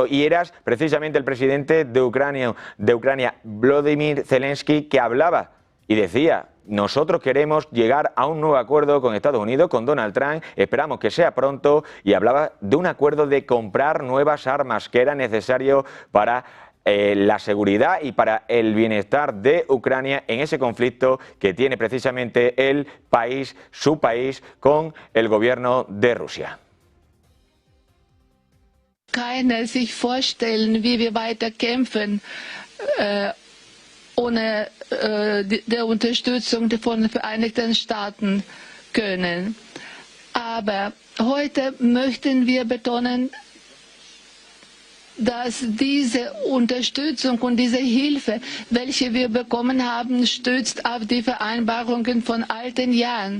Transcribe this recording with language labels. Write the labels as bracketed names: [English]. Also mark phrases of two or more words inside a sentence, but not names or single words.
[Spanish] Y eras precisamente el presidente de Ucrania, Volodymyr Zelensky, que hablaba y decía: nosotros queremos llegar a un nuevo acuerdo con Estados Unidos, con Donald Trump, esperamos que sea pronto, y hablaba de un acuerdo de comprar nuevas armas que era necesario para la seguridad y para el bienestar de Ucrania en ese conflicto que tiene precisamente su país, con el gobierno de Rusia. [German] Keiner sich vorstellen, wie wir weiter kämpfen, ohne der Unterstützung von den Vereinigten Staaten können. Aber heute möchten wir betonen, dass diese Unterstützung und diese Hilfe, welche wir bekommen haben, stützt auf die Vereinbarungen von alten Jahren.